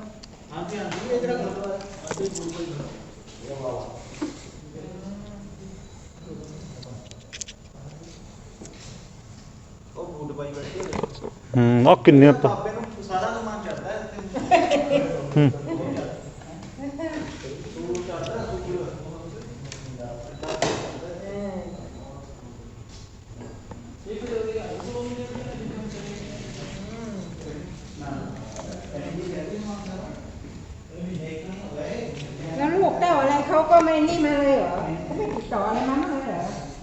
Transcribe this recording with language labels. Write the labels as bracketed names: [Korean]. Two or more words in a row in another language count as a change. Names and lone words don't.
[Punjabi] ਹਾਂਜੀ ਹਾਂਜੀ ਇਹ ਜਿਹੜਾ ਗੁਰਦੁਆਰਾ ਉਹ ਬੂਟ ਪਾਈ ਬੈਠੇ ਹੋਏ। ਆ ਕਿੰਨੇ ਬਾਬੇ ਨੂੰ ਸਾਰਾ ਸਮਾਨ ਚੜਦਾ ਹੈ ਇੱਥੇ। ਸੂਟ ਚੜਦਾ [Thai] แล้วลูกเต้าอะไรเขาก็ไม่นี่มาเลยเหรอเขาไม่ติดต่ออะไรมาบ้างเลยเหรอ